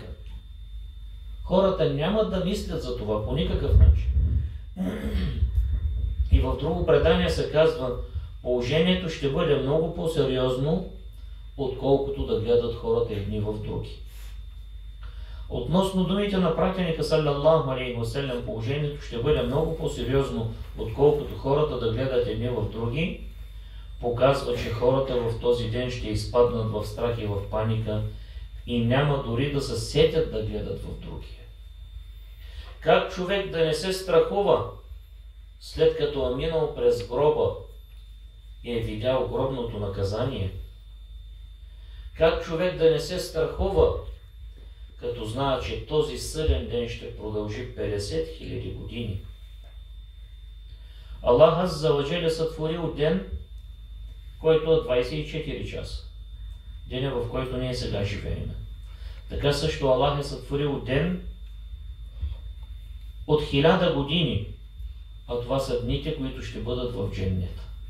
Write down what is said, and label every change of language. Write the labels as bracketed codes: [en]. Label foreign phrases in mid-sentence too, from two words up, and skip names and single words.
[bg] Хората няма да мислят за това по никакъв начин. И в друго предание се казва: положението ще бъде много по-сериозно, отколкото да гледат хората едни в други. Относно думите на пратеника [ar] صلى الله عليه وسلم, [bg] положението ще бъде много по-сериозно, отколкото хората да гледат едни в други, показва, че хората в този ден ще изпаднат в страх и в паника и няма дори да се сетят да гледат в другия. Как човек да не се страхува, след като е минал през гроба и е видял гробното наказание? Как човек да не се страхува, като знае, че този съден ден ще продължи 50 000 години? Аллах [ar] عز وجل [bg] сътворил ден, който е 24 часа. Деня, в който ние сега живеем. Така също Аллах е сътворил ден от 1000 години, а това са дните, които ще бъдат в дженнета.